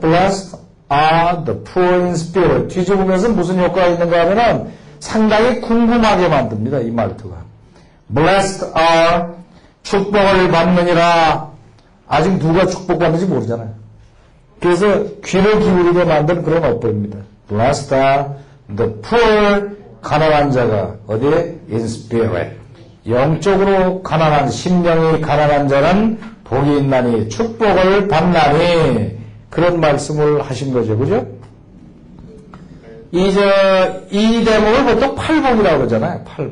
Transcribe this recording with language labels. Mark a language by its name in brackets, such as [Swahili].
[English] blessed are the poor in spirit [Korean] 뒤집으면서 무슨 효과가 있는가 하면은 상당히 궁금하게 만듭니다. 이 말투가 [English] blessed are [Korean] 축복을 받느니라 아직 누가 축복받는지 모르잖아요. 그래서 귀를 기울이게 만든 그런 어법입니다. [English] blessed are the poor [Korean] 가난한 자가 어디에? [English] in spirit [Korean] 영적으로 가난한 심령이 가난한 자는 복이 있나니 축복을 받나니 그런 말씀을 하신 거죠. 그죠? 이 대목을 보통 팔복이라고 그러잖아요.